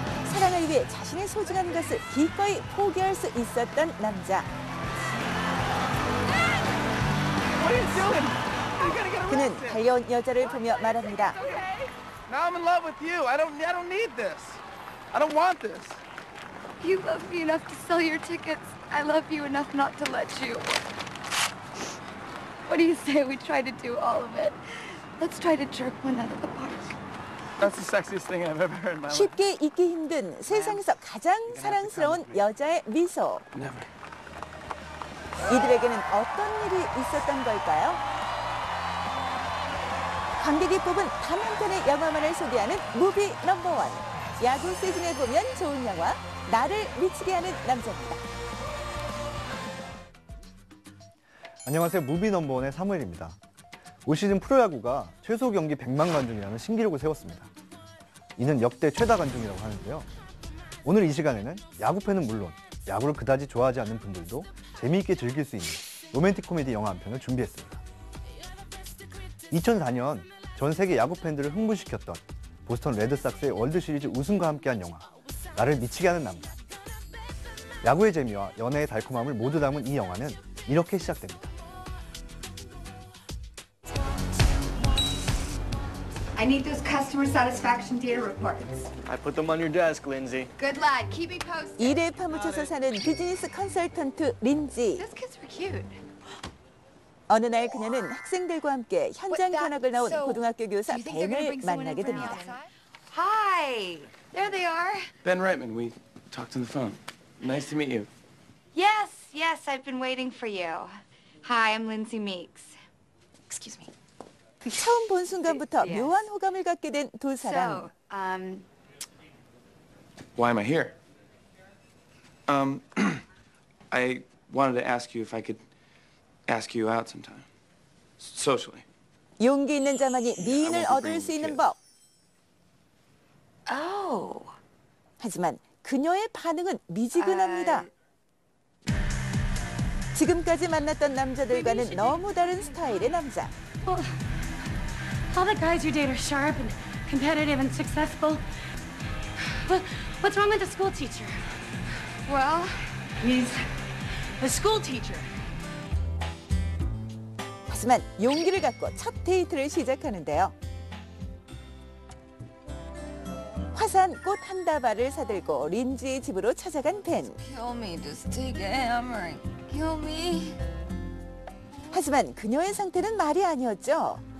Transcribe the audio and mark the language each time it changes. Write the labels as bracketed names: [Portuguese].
[Korean] 사랑을 위해 자신의 소중한 것을 기꺼이 포기할 수 있었던 남자. 그는 달려온 여자를 보며 말합니다. [English] Now I'm in love with you. I don't need this. I don't want this. You love me enough to sell your tickets. I love you enough not to let you. What do you say we try to do all of it? Let's try to jerk one out of the park. That's the sexiest thing I've ever heard in my life. [Korean] 쉽게 잊기 힘든 세상에서 가장 사랑스러운 여자의 미소. 이들에게는 어떤 일이 있었던 걸까요? 관객이 뽑은 단 한 편의 영화만을 소개하는 무비 넘버원. 야구 시즌에 보면 좋은 영화, 나를 미치게 하는 남자입니다. 안녕하세요. 무비 넘버원의 사무엘입니다. 올 시즌 프로야구가 최소 경기 100만 관중이라는 신기록을 세웠습니다. 이는 역대 최다 관중이라고 하는데요. 오늘 이 시간에는 야구팬은 물론 야구를 그다지 좋아하지 않는 분들도 재미있게 즐길 수 있는 로맨틱 코미디 영화 한 편을 준비했습니다. 2004년 전 세계 야구팬들을 흥분시켰던 보스턴 레드삭스의 월드시리즈 우승과 함께한 영화 나를 미치게 하는 남자. 야구의 재미와 연애의 달콤함을 모두 담은 이 영화는 이렇게 시작됩니다. [English] I need those customer satisfaction data reports. I put them on your desk, Lindsay. Good lad. Keep me posted. [Korean] 일에 파묻혀서 사는 비즈니스 컨설턴트 린지. [English] Those kids were cute. [Korean] 어느 날 그녀는 학생들과 함께 현장 견학을 나온 고등학교 교사 벤을 만나게 됩니다. [English] Hi. There they are. Ben Reitman, we talked on the phone. Nice to meet you. Yes, I've been waiting for you. Hi, I'm Lindsay Meeks. Excuse me. [Korean] 처음 본 순간부터 묘한 호감을 갖게 된 두 사람. [English] Why am I here? I wanted to ask you if I could ask you out sometime. Socially. [Korean] 용기 있는 자만이 미인을 얻을 수 있는 법. 하지만 그녀의 반응은 미지근합니다. 지금까지 만났던 남자들과는 너무 다른 스타일의 남자. [English] All the guys you date are sharp and competitive and successful. What's wrong with the school teacher? Well, he's a school teacher. [Korean] 하지만 용기를 갖고 첫 데이트를 시작하는데요. 화사한 꽃 한 다발을 사들고 린지의 집으로 찾아간 벤. [English] Kill me, just take a hammer and kill me. [Korean] 하지만 그녀의 상태는 말이 아니었죠.